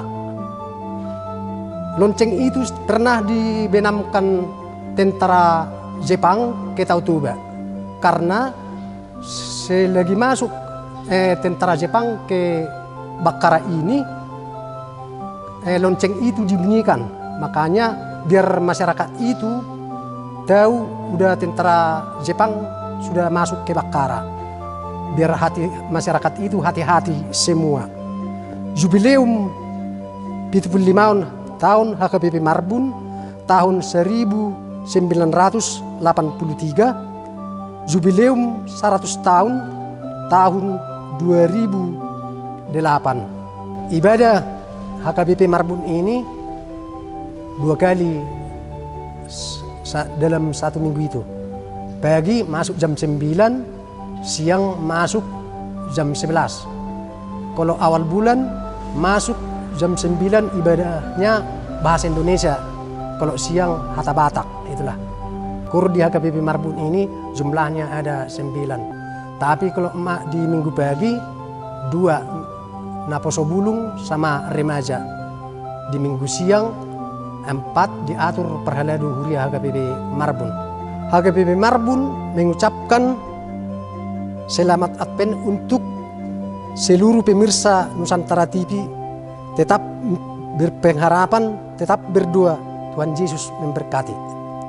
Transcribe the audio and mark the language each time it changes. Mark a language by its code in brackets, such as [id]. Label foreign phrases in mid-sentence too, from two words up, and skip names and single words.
[id] Lonceng itu pernah dibenamkan tentara Jepang ke Tautuba, karena selagi masuk tentara Jepang ke Bakkara ini lonceng itu dibunyikan, makanya biar masyarakat itu tahu udah tentara Jepang sudah masuk ke Bakkara, biar masyarakat itu hati-hati semua. Jubileum 75 tahun HKBP Marbun tahun 1983, jubileum 100 tahun tahun 2008. Ibadah HKBP Marbun ini 2 kali dalam 1 minggu itu. Pagi masuk jam 9, siang masuk jam 11. Kalau awal bulan masuk jam 9 ibadahnya bahasa Indonesia. Kalau siang [bbc] Hata Batak, [id] itulah. Kur di HKBP Marbun ini jumlahnya ada 9. Tapi kalau di minggu pagi 2, Naposo Bulung sama remaja. Di minggu siang 4 diatur perhelai Huria HKBP Marbun. HKBP Marbun mengucapkan selamat Advent untuk seluruh pemirsa Nusantara TV. Tetap berpengharapan, tetap berdoa. Tuhan Yesus memberkati.